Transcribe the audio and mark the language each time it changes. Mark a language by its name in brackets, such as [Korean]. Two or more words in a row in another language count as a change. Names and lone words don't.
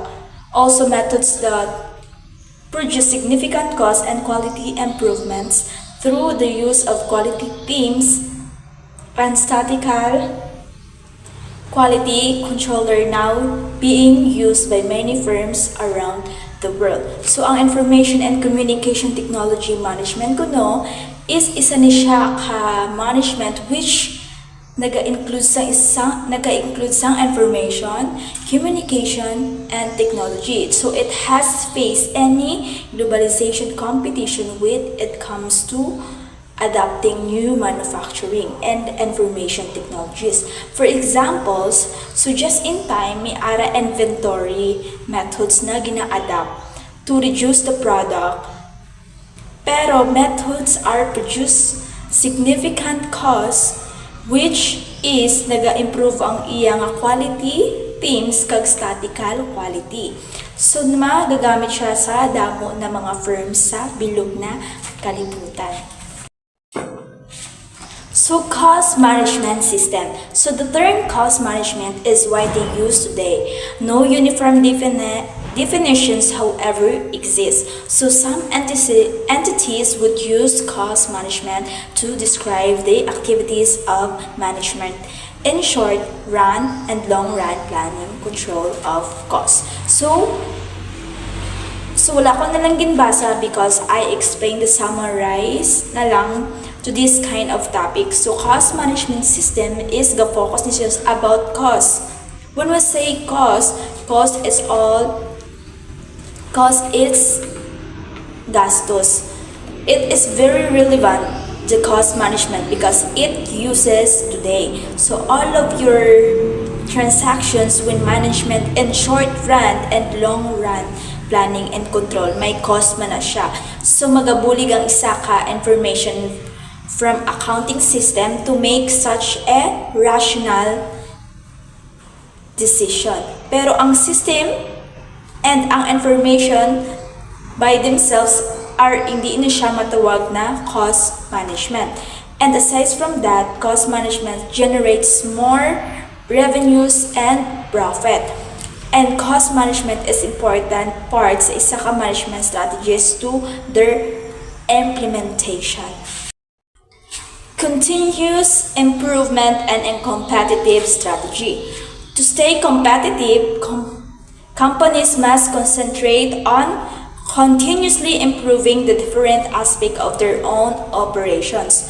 [English] Also, methods that produce significant cost and quality improvements through the use of quality teams and statistical quality controller now being used by many firms around the world. [Hiligaynon] So, ang Information and Communication Technology Management kuno is isa ni siya ka management which nag-include sang [English] information, communication, and technology. So it has faced any globalization competition when it comes to adapting new manufacturing and information technologies. For examples, so just in time, [Hiligaynon] may ara [English] inventory methods [Hiligaynon] na gina-adapt [English] to reduce the product. Pero methods are produce significant cost which is [Hiligaynon] naga-improve ang iyang [English] quality teams kag statistical quality. [Hiligaynon] So magagamit siya sa damo na mga firms sa bilog na kalibutan. [English] So cost management system. So the term cost management is widely used today. No uniform definitions, however, exist. So some entities would use cost management to describe the activities of management. In short, run and long-run planning control of costs. [Hiligaynon] So wala ko na lang ginbasa [English] because I explained the summarize [Hiligaynon] na lang [English] to this kind of topic. So cost management system is the focus is just about cost. When we say cost is gastos. It is very relevant, the cost management, because it uses today. So all of your transactions with management in short run and long run planning and control, [Hiligaynon] may cost man na siya. [English] So [Hiligaynon] magabulig ang isa ka [English] information from accounting system to make such a rational decision. [Hiligaynon] Pero ang [English] system and [Hiligaynon] ang [English] information by themselves are [Hiligaynon] hindi na siya matawag na [English] cost management. And aside from that, cost management generates more revenues and profit. And cost management is important part [Hiligaynon] sa isa ka [English] management strategies to their implementation. Continuous improvement and a competitive strategy. To stay competitive, companies must concentrate on continuously improving the different aspects of their own operations.